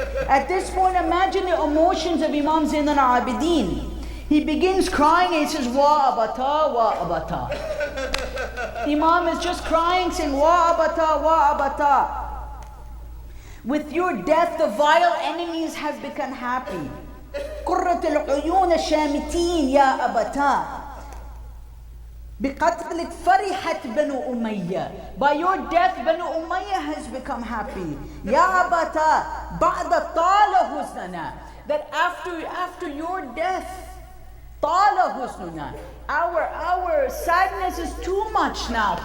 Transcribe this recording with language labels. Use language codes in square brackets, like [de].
[en] At this point, imagine the emotions of Imam Zain al-Abidin. He begins crying and he says, [ar] Wa abata, wa abata. [en] Imam is just crying, saying, [ar] Wa abata, wa abata. [en] With your death, the vile enemies have become happy. [ar] قرة العيون الشامتين يا أبتا. بقتلك فرحت بنو أمية. [en] By your death, Banu Umayyah has become happy. [ar] يا أبتا بعد طال حزننا. [en] That after your death, [ar] طال حزننا. [en] Our sadness is too much now.